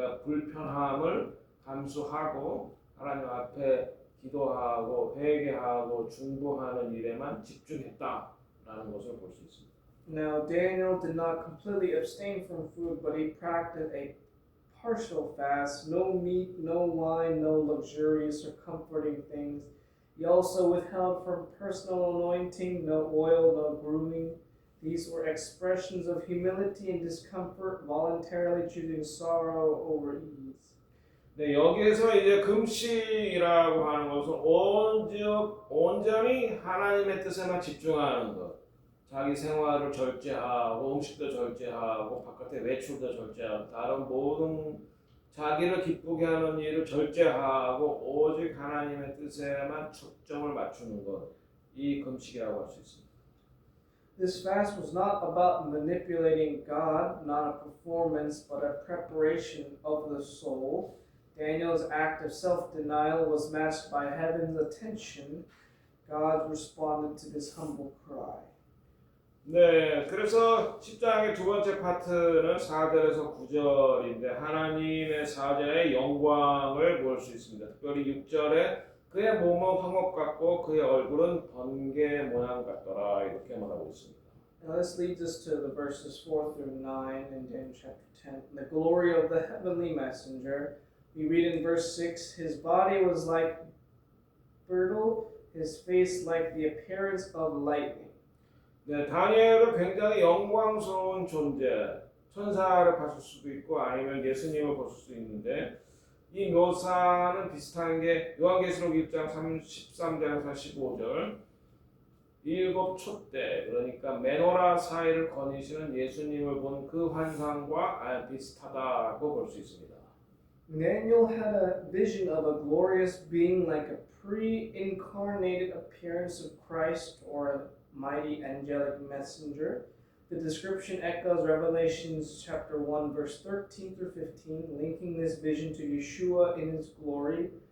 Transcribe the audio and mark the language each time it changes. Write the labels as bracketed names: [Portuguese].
[Korean] 그러니까 불편함을 감수하고 하나님 앞에 기도하고 회개하고 중보하는 일에만 집중했다라는 것을 볼 수 있습니다. [English] Now Daniel did not completely abstain from food, but he practiced a partial fast, no meat, no wine, no luxurious or comforting things. He also withheld from personal anointing no oil, no grooming. These were expressions of humility and discomfort, voluntarily choosing sorrow over ease. [Korean] 네, 여기에서 이제 금식이라고 하는 것은 온전히 하나님의 뜻에만 집중하는 것. 자기 생활을 절제하고 음식도 절제하고 바깥의 외출도 절제하고 다른 모든 자기를 기쁘게 하는 일을 절제하고 오직 하나님의 뜻에만 초점을 맞추는 것. 이 금식이라고 할 수 있습니다. [English] This fast was not about manipulating God, not a performance, but a preparation of the soul. Daniel's act of self-denial was matched by heaven's attention. God responded to this humble cry. [Korean] 네, 그래서 10장의 두 번째 파트는 4절에서 9절인데 하나님의 사자의 영광을 볼 수 있습니다. 특별히 6절에 그의 몸은 황업 같고 그의 얼굴은 번개 모양 같더라 이렇게 말하고 있습니다. [English] Now this leads us to the verses 4 through 9 in Daniel chapter 10. The glory of the heavenly messenger. We read in verse 6, his body was like beryl, his face like the appearance of lightning. [Korean] 네, 다니엘은 굉장히 영광스러운 존재, 천사를 봤을 수도 있고 아니면 예수님을 볼 수도 있는데 이 묘사는 비슷한 게 요한계시록 1장 13절에서 15절 일곱 촛대 그러니까 메노라 사이를 거니시는 예수님을 본 그 환상과 비슷하다고 볼 수 있습니다. [English] Daniel had a vision of a glorious being like a pre-incarnated appearance of Christ or a mighty angelic messenger. The description echoes Revelations chapter 1 verse 13 through 15, linking this vision to Yeshua in his glory.